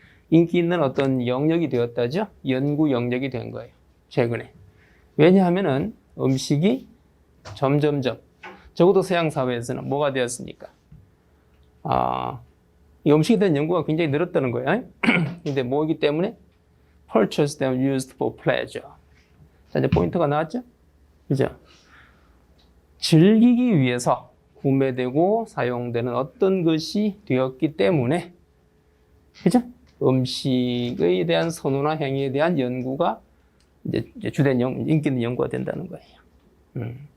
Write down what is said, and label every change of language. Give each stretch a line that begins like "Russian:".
Korean: 인기 있는 어떤 영역이 되었다죠? 연구 영역이 된 거예요. 최근에. 왜냐하면은 음식이 점점점, 적어도 서양 사회에서는 뭐가 되었습니까? 이 음식에 대한 연구가 굉장히 늘었다는 거예요. 근데 뭐이기 때문에?
English: Purchased and used for pleasure.
Korean: 자, 이제 포인트가 나왔죠? 그죠? 즐기기 위해서 구매되고 사용되는 어떤 것이 되었기 때문에, 그죠? 음식에 대한 선호나 행위에 대한 연구가 이제 주된 인기 있는 연구가 된다는 거예요.